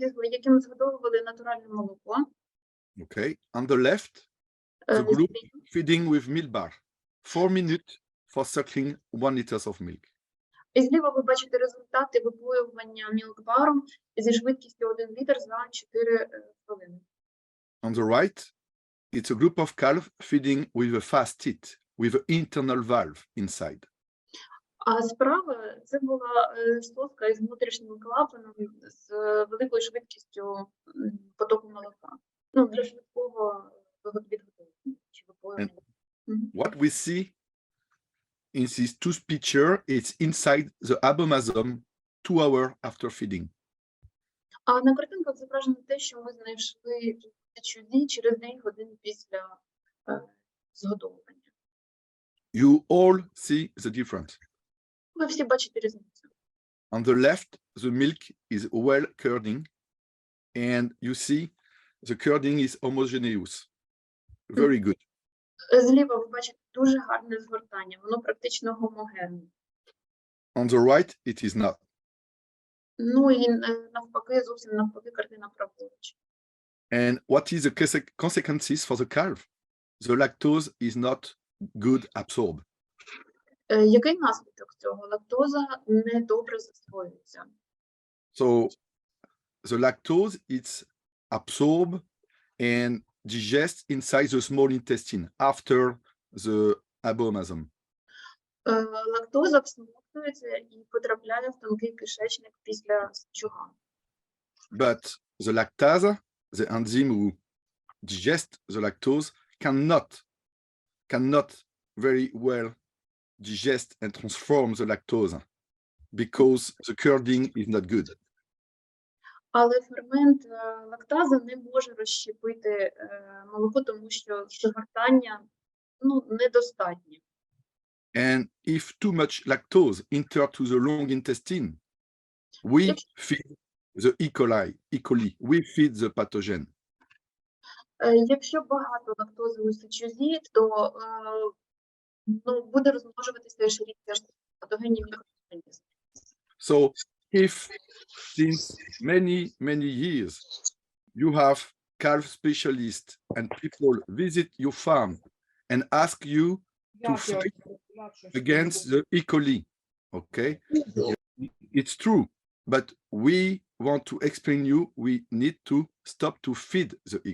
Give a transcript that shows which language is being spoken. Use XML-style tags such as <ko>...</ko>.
<uk>яким згодовували натуральне молоко.</uk> <en>Okay. On the left, the group feeding with milk bar. 4 minutes for suckling 1 liter of milk.</en> <uk>І зліва ви бачите результати випоювання мілкбаром зі швидкістю 1 літр за 4 хвилини.</uk> <en>On the right, it's a group of calves feeding with a fast teat, with an internal valve inside.</en> <uk>А справа це була соска із внутрішнім клапаном з великою швидкістю потоку молока. Для швидкого відготовлення чи випоювання.</uk> <en>What we see in these two pictures, it's inside the abomasum 2 hours after feeding.</en> <uk>А на картинках зображено те, що ми знайшли чуді через 2 години після згодовування.</uk> <en>You all see the difference.</en> <uk>Ви всі бачите різницю.</uk> <en>On the left, the milk is well curding, and you see the curding is homogeneous. Very good.</en> <uk>Зліва ви бачите дуже гарне згортання, воно практично гомогенне.</uk> <en>On the right, it is not.</en> <uk>І навпаки, зовсім навпаки, картина праворуч.</uk> <en>And what is the consequences for the calf? The lactose is not good absorbed.</en> <uk>Який наслідок цього? Лактоза не добре засвоюється.</uk> <en>So the lactose is absorbed and digest inside the small intestine after the abomasum.</en> <uk>Лактоза всмоктується і потрапляє в тонкий кишечник після сечуга.</uk> <en>But the lactase, the enzyme who digest the lactose, cannot very well digest and transform the lactose because the curding is not good.</en> <uk>Але фермент лактаза не може розщепити молоко, тому що згортання недостатнє.</uk> <en>And if too much lactose enter to the long intestine, we feed the E. coli, we feed the pathogen.</en> <uk>Якщо багато лактози у сечузі, то буде розмножуватися Escherichia патогенні мікроорганізми.</uk> <en>So if since many years you have calf specialists and people visit your farm and ask you to fight against the E. coli, okay? It's true, but we want to explain you, we need to stop to feed the E.</en>